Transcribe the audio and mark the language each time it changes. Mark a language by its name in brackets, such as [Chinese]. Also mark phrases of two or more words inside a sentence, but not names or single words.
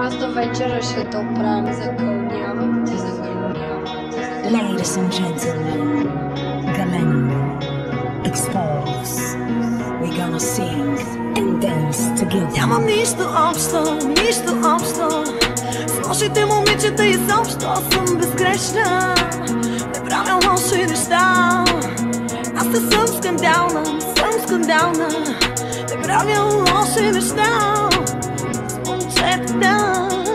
[Bulgarian] вечера ще те оправим, закълнявам ти, [English] Ladies and gentlemen, Galeno, expose. We're gonna sing and dance together. [Bulgarian] Нямам нищо общо с лошите момичета изобщо. Съм безгрешна, не правя лоши неща. Аз не съм скандална, не правя лоши неща с момчетата.